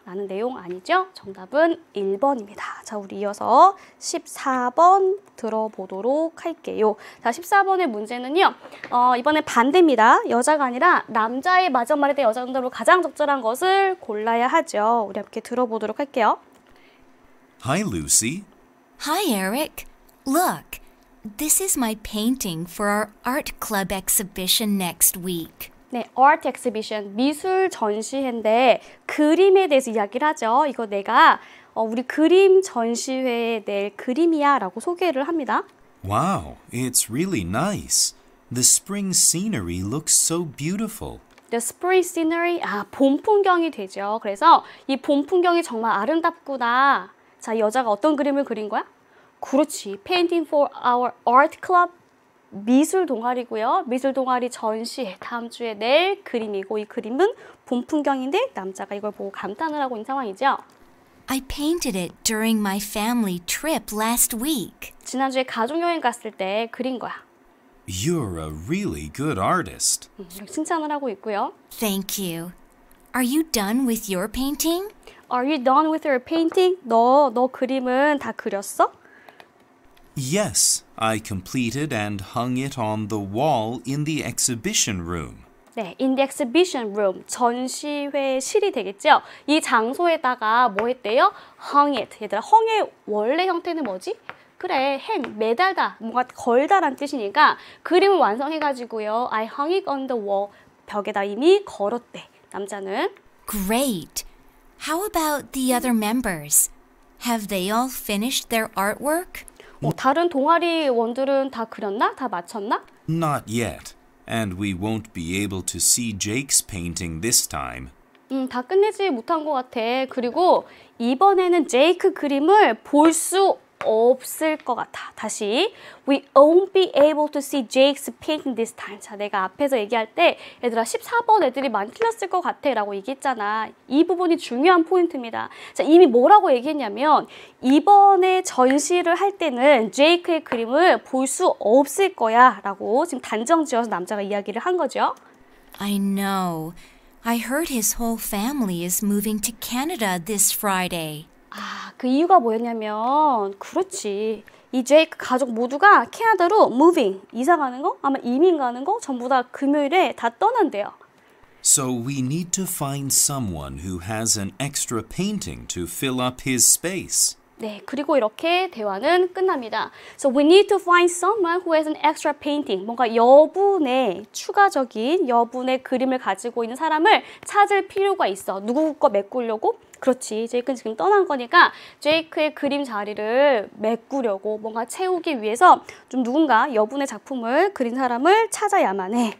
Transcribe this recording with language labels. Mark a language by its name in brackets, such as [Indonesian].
[Korean] 라는 내용 아니죠? 정답은 1번입니다. 자, 우리 이어서 14번 들어보도록 할게요. 자, 14번의 문제는요. 이번엔 반대입니다. 여자가 아니라 남자의 맞은말에 대해 여자 응답으로 가장 적절한 것을 골라야 하죠. 우리 함께 들어보도록 할게요. [English] Hi, Lucy. Hi, Eric. Look, this is my painting for our art club exhibition next week. [Korean] 네, art exhibition, 미술 전시회인데 그림에 대해서 이야기를 하죠. 이거 내가 우리 그림 전시회에 낼 그림이야 라고 소개를 합니다. [English] Wow, it's really nice. The spring scenery looks so beautiful. The spring scenery, [Korean] 봄 풍경이 되죠. 그래서 이 봄 풍경이 정말 아름답구나. 자, 여자가 어떤 그림을 그린 거야? 그렇지, [English] painting for our art club. [Korean] 미술 동아리고요. 미술 동아리 전시회 다음 주에 낼 그림이고 이 그림은 봄 풍경인데 남자가 이걸 보고 감탄을 하고 있는 상황이죠. [English] I painted it during my family trip last week. [Korean] 지난주에 가족여행 갔을 때 그린 거야. [English] You're a really good artist. [Korean] 이렇게 칭찬을 하고 있고요. [English] Thank you. Are you done with your painting? Are you done with your painting? [Korean] 너 그림은 다 그렸어? [English] Yes, I completed and hung it on the wall in the exhibition room. [Korean] 네, in the exhibition room, 전시회실이 되겠죠? 이 장소에다가 뭐 했대요? [English] hung it. [Korean] 얘들아, hung의 원래 형태는 뭐지? 그래, hang, 매달다, 뭔가 걸다란 뜻이니까 그림을 완성해가지고요. [English] I hung it on the wall. [Korean] 벽에다 이미 걸었대, 남자는. [English] Great. How about the other members? Have they all finished their artwork? [Korean] 다른 동아리 원들은 다 그렸나? 다 마쳤나? [English] Not yet, and we won't be able to see Jake's painting this time. [Korean] 다 끝내지 못한 것 같아. 그리고 이번에는 제이크 그림을 볼 수 없을 것 같아. 다시 [English] We won't be able to see Jake's painting this time. [Korean] 자, 내가 앞에서 얘기할 때 얘들아 14번 애들이 많이 틀렸을 것 같아 라고 얘기했잖아. 이 부분이 중요한 포인트입니다. 자, 이미 뭐라고 얘기했냐면 이번에 전시를 할 때는 제이크의 그림을 볼 수 없을 거야 라고 지금 단정 지어서 남자가 이야기를 한 거죠. [English] I know. I heard his whole family is moving to Canada this Friday. [Korean] 그 이유가 뭐였냐면 그렇지. 이 제이크 가족 모두가 캐나다로 moving, 이사 가는 거, 아마 이민 가는 거 전부 다 금요일에 다 떠난대요. [English] So we need to find someone who has an extra painting to fill up his space. [Korean] 네, 그리고 이렇게 대화는 끝납니다. [English] So we need to find someone who has an extra painting. [Korean] 뭔가 추가적인 여분의 그림을 가지고 있는 사람을 찾을 필요가 있어. 누구 거 메꾸려고? 그렇지. 제이크는 지금 떠난 거니까 제이크의 그림 자리를 메꾸려고 뭔가 채우기 위해서 좀 누군가 여분의 작품을 그린 사람을 찾아야만 해.